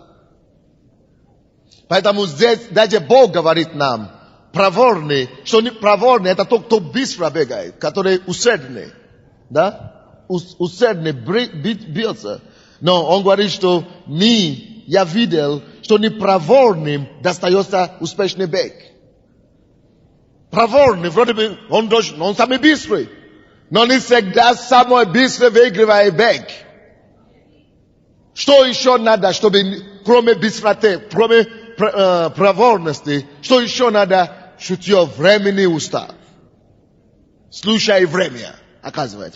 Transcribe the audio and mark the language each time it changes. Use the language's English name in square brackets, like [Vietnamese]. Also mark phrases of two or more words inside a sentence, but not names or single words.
[Russian] Поэтому здесь даже Бог говорит нам, проворный, что не проворный, это тот, кто быстро бегает, который усердный. Да? Усердный, бьется. Но он говорит, что я видел, что не проворным достается успешный бег. Pravorni, vrote bi, on sami bistre. Но не всегда самое быстрое выигрывает бег. Что еще надо, чтобы, кроме быстроты, кроме проворности, что еще надо? Чутье времени устав. Слушай время, оказывается.